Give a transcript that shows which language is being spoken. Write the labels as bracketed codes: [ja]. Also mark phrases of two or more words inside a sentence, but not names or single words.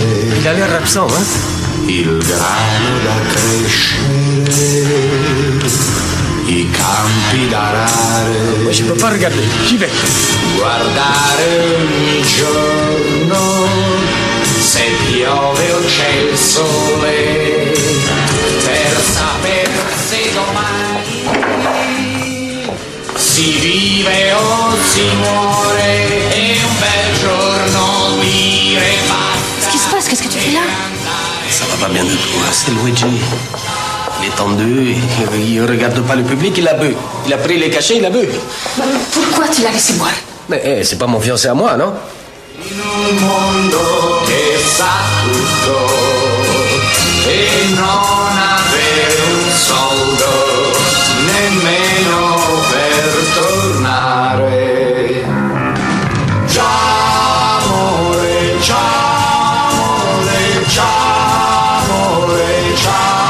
[fr] Il a l'air absent, hein? [it] Il grano da crescere, i campi da arare. [fr] Moi, je peux pas regarder, j'y vais. [it] Guardare ogni giorno, se piove o c'è il sole, per saper se domani si vive o si muore, e un bel giorno dire basta. [fr] Qu'est-ce qui se passe? Qu'est-ce que tu fais là? Ça va pas bien du tout, hein, c'est Luigi. Il est tendu, il regarde pas le public, il a bu. Il a pris les cachets, il a bu. Pourquoi tu l'as laissé boire? Mais c'est pas mon fiancé à moi, non? [it] In un mondo che sa tutto e non avere un soldo nemmeno per tornare. Già amore, già amore, già amore, già.